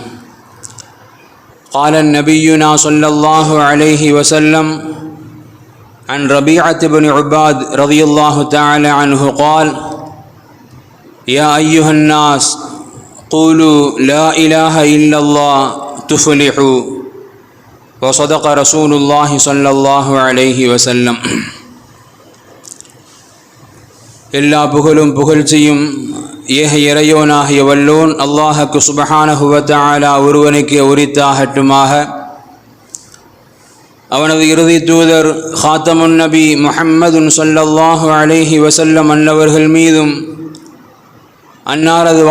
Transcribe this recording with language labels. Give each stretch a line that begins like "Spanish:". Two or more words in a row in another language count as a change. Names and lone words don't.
Arabic: قال نبينا صلى الله عليه وسلم عن ربيعة بن عباد رضي الله تعالى عنه قال: يا أيها الناس قولوا لا إله إلا الله تفلحوا. وصدق رسول الله صلى الله عليه وسلم.
Tamil: எல்லா புகழும் புகழ்ச்சியும் ஏக இறையோனாகிய வல்லோன் அல்லாஹ்வுக்கு
Arabic: سبحانه وتعالى
Tamil: ஒருவனுக்கு உரித்தாகட்டுமாக. அவனது இறுதி தூதர்
Arabic: خاتم النبي محمد صلى الله عليه وسلم
Tamil: அன்னவர்கள் மீதும் அன்னாரது